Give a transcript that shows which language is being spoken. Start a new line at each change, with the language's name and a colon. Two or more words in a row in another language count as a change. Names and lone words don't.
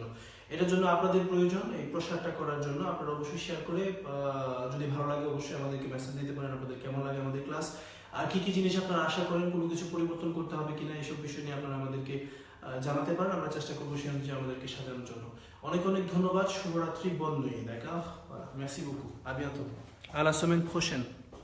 Bangla: এটার জন্য আপনাদের প্রয়োজন এই প্রসারটা করার জন্য। আপনারা অবশ্যই শেয়ার করে, যদি ভালো লাগে অবশ্যই আমাদেরকে মেসেজ দিতে পারেন, আপনাদের কেমন লাগে আমাদের ক্লাস, আর কি কি জিনিস আপনারা আশা করেন, কোনো কিছু পরিবর্তন করতে হবে কিনা, এইসব বিষয় নিয়ে আপনারা আমাদেরকে জানাতে পারেন। আমরা চেষ্টা করবো সেই অনুযায়ী আমাদেরকে সাজানোর জন্য। অনেক অনেক ধন্যবাদ, শুভরাত্রি,
French: bonne nuit, d'accord? Voilà, merci beaucoup, à bientôt, à la semaine prochaine.